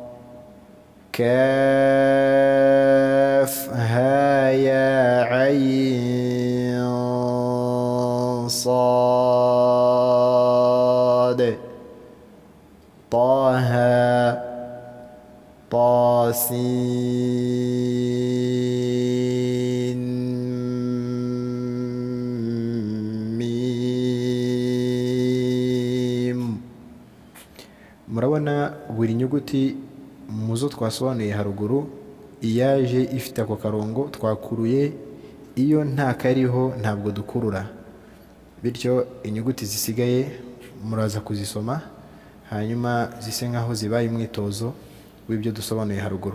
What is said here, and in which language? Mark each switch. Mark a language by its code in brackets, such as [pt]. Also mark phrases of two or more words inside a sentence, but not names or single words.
[ar] كاف ها يا عين صاد. طه طا سين ميم. [rw] murabona buri nyuguti muzo twasobanuye haruguru iyaje ifite ako karongo twakuruye, iyo nta kariho ntabwo dukurura, bityo inyuguti zisigaye muraza kuzisoma hanyuma zise nkaho zibaye umwitozo w'ibyo dusobanuye haruguru.